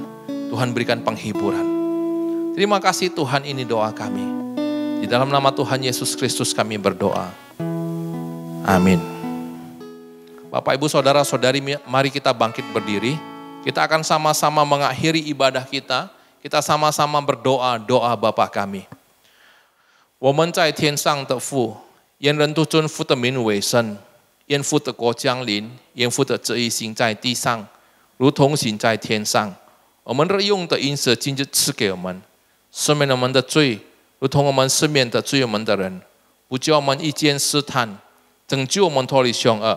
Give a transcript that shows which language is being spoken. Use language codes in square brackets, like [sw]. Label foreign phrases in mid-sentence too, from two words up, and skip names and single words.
[id] Tuhan berikan penghiburan. Terima kasih Tuhan, ini doa kami. Di dalam nama Tuhan Yesus Kristus kami berdoa. Amin. Bapak, Ibu, Saudara-saudari, mari kita bangkit berdiri. Kita akan sama-sama mengakhiri ibadah kita. Kita sama-sama berdoa, doa Bapa kami. [zh] 我们在天上的父，愿人都尊父的名为圣，愿父的国降临，愿父的旨意行在地上，如同行在天上。我们日用的饮食今日赐给我们，赦免我们的罪，如同我们赦免的罪我们的人，不叫我们遇见试探，拯救我们脱离凶恶。